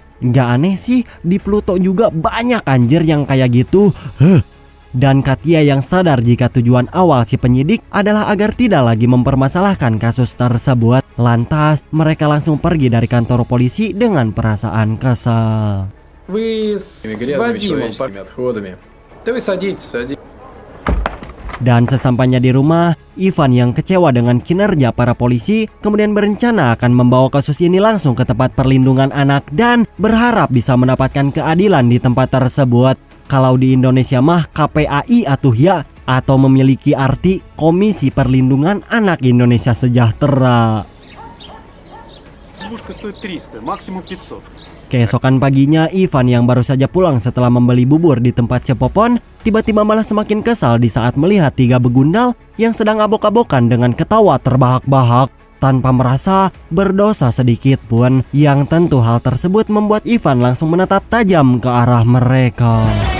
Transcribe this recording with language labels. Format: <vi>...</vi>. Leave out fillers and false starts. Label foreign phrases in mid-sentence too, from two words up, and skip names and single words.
<id>Gak aneh sih, di Pluto juga banyak anjir yang kayak gitu. Dan Katia yang sadar jika tujuan awal si penyidik adalah agar tidak lagi mempermasalahkan kasus tersebut. Lantas mereka langsung pergi dari kantor polisi dengan perasaan kesal.</id> <ru>Вы с грязными Вадимом человеческими отходами. Да вы садитесь.</ru> <id>Dan sesampainya di rumah, Ivan yang kecewa dengan kinerja para polisi kemudian berencana akan membawa kasus ini langsung ke tempat perlindungan anak dan berharap bisa mendapatkan keadilan di tempat tersebut. Kalau di Indonesia mah KPAI atau memiliki arti Komisi Perlindungan Anak Indonesia Sejahtera.</id> <ru>Избушка стоит 300, максимум 500.</ru> <id>Keesokan paginya, Ivan yang baru saja pulang setelah membeli bubur di tempat Cepopon, tiba-tiba malah semakin kesal di saat melihat 3 begundal yang sedang abok-abokan dengan ketawa terbahak-bahak tanpa merasa berdosa sedikit pun, yang tentu hal tersebut membuat Ivan langsung menatap tajam ke arah mereka.</id>